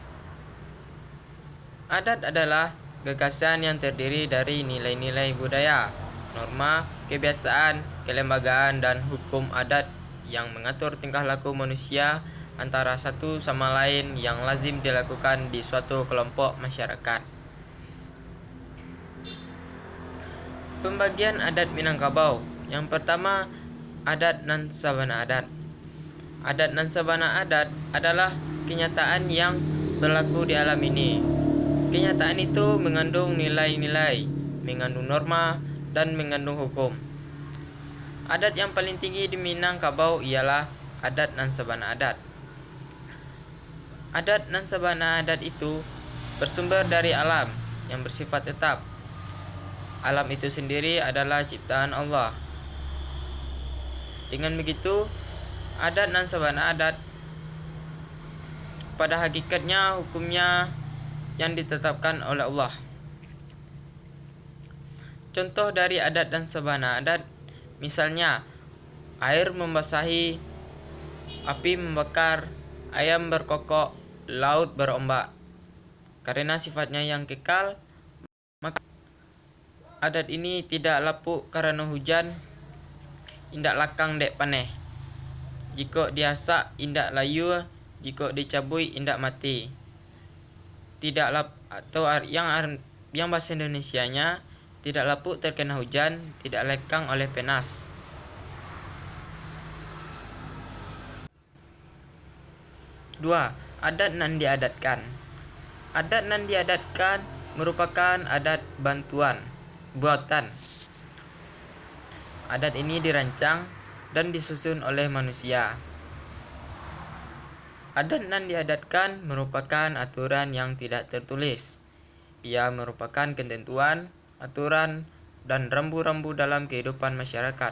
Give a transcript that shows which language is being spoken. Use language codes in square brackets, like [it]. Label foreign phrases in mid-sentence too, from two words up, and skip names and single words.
[id] Adat adalah gagasan yang terdiri dari nilai-nilai budaya, norma, kebiasaan, kelembagaan, dan hukum adat yang mengatur tingkah laku manusia antara satu sama lain yang lazim dilakukan di suatu kelompok masyarakat. Pembagian adat Minangkabau. Yang pertama, [min] adat nan sabana adat. Adat nan sabana adat [id] adalah kenyataan yang berlaku di alam ini. Kenyataan itu mengandung nilai-nilai, mengandung norma, dan mengandung hukum. Adat yang paling tinggi di Minangkabau ialah [min] adat nan sabana adat. Adat nan sabana adat [id] itu bersumber dari alam yang bersifat tetap. Alam itu sendiri adalah ciptaan Allah. Dengan begitu, [min] adat nan sabana adat [id] pada hakikatnya hukumnya yang ditetapkan oleh Allah. Contoh dari adat dan [min] sabana adat, [id] misalnya air membasahi, api membakar, ayam berkokok, laut berombak. Karena sifatnya yang kekal, maka adat ini tidak lapuk karena hujan, [min] indak lakang dek paneh. Jika diasak indak layu, jika dicabui indak mati. [id] Tidak atau yang bahasa Indonesianya, tidak lapuk terkena hujan, tidak lekang oleh penas. [min] Dua, adat nan diadatkan. Adat nan diadatkan [id] merupakan adat buatan. Adat ini dirancang dan disusun oleh manusia. [min] Adat nan diadatkan [id] merupakan aturan yang tidak tertulis. Ia merupakan ketentuan, aturan, dan rambu-rambu dalam kehidupan masyarakat.